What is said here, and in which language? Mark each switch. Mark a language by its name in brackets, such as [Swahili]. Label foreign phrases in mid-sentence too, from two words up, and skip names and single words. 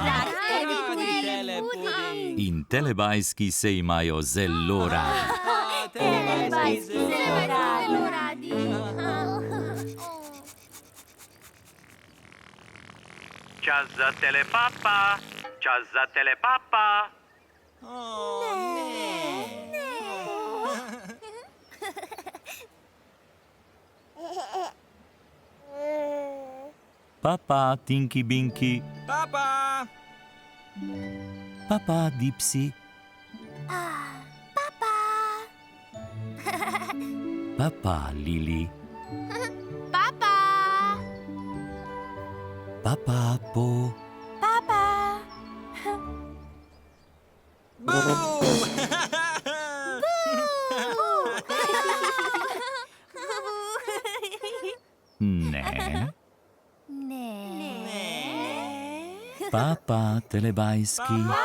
[Slovenian] Radi telepuding. In telebajski se imajo zelo radi. Telebajski zelo radi. radi. Čas za telepapa. Čas za telepapa. Papa, Tinky Binky. Papa. Papa, Dipsy. Papa, Lili. Papa! Papa, Po. Papa! Boo. Ne. Ne. Papa, telebajski.